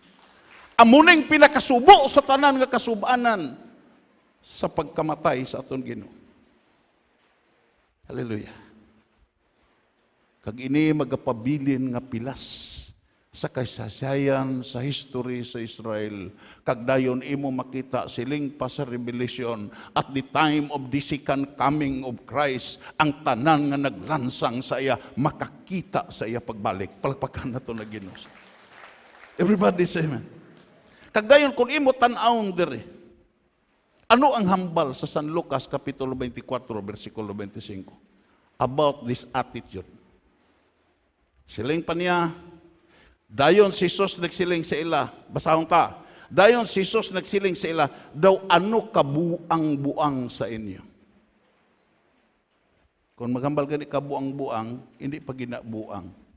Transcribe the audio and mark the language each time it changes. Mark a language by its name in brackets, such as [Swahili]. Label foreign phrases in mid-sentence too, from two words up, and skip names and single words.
[Hiligaynon] Amuning pinakasubo sa tanan nga kasubanan sa pagkamatay sa aton Ginoo. Hallelujah. Kag ini magapabilin nga pilas sa kasaysayan, sa history sa Israel. Kag dayon imo makita siling pa sa Revelation, [English] at the time of the second coming of Christ, [Hiligaynon] ang tanan nga naglansang sa iya, makakita sa iya pagbalik. Palpakan na to na Ginoo. [English] Everybody say amen. [Hiligaynon] Kag dayon kung imo tan-awon diri, ano ang hambal sa San Lucas Kapitulo 24, versikulo 25? [English] About this attitude. [Hiligaynon] Siling pa niya, dayon si Jesus nagsiling sa ila, basahon ta, dayon si Jesus nagsiling sa ila, daw ano kabuang-buang sa inyo. Kung maghambal gani kabuang-buang, hindi pa ginabuang.